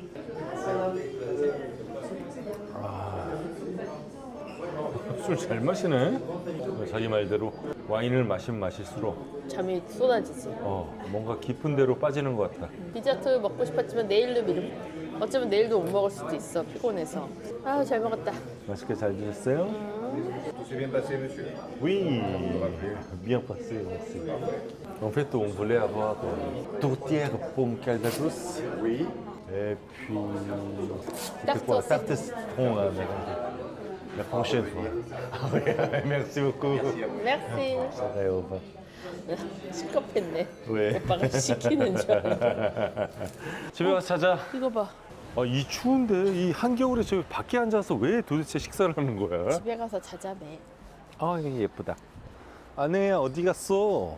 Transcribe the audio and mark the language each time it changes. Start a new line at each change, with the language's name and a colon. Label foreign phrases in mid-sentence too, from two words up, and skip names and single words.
Korean: 술 잘 마시네. 자기 말대로 와인을 마시면 마실수록 잠이 쏟아지지. 뭔가 깊은 데로 빠지는 것 같다. 디저트 먹고 싶었지만 내일로 미름. 어쩌면 내일도 못 먹을 수도 있어. 피곤해서. 아, 잘 먹었다. 맛있게 잘 드셨어요?
French: Tout s'est bien passé, monsieur? Oui, bien passé, merci. En fait, on voulait avoir tourtière pomme calvados. Oui. Et puis, Tarte c'était quoi? au Tarte citron, la prochaine fois. Ah oui, merci beaucoup. merci. Ouais, au revoir.
Korean: 시겁했네. 왜? 오빠가 시키는 줄 알고. 집에 가서 자자. 이거 봐. 이 추운데 이 한겨울에 저기 밖에 앉아서 왜 도대체 식사를 하는 거야? 집에 가서 자자매. 이거 예쁘다. 아내 어디 갔어?